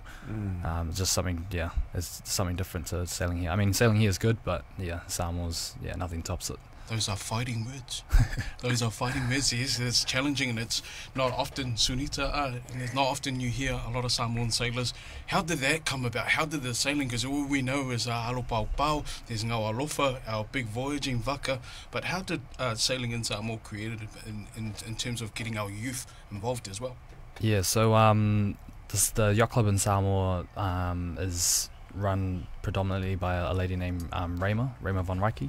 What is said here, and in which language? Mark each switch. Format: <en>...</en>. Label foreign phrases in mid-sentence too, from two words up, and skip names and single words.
<en>It's just something, it's something different to sailing here. I mean, sailing here is good, but Samoa's, nothing tops it. Those are fighting words. Those are fighting words. Yes, it's challenging, and it's not often, Sunita, it's not often you hear a lot of Samoan sailors. How did that come about? How did the sailing, because all we know is</en> <sm>alo pau pau,</sm> <en>there's</en> <sm>ngau alofa,</sm> <en>our big voyaging waka, but how did sailing in Samoa created in terms of getting our youth involved as well? Yeah, so the yacht club in Samoa is run predominantly by a lady named Rema von Reiki.</en>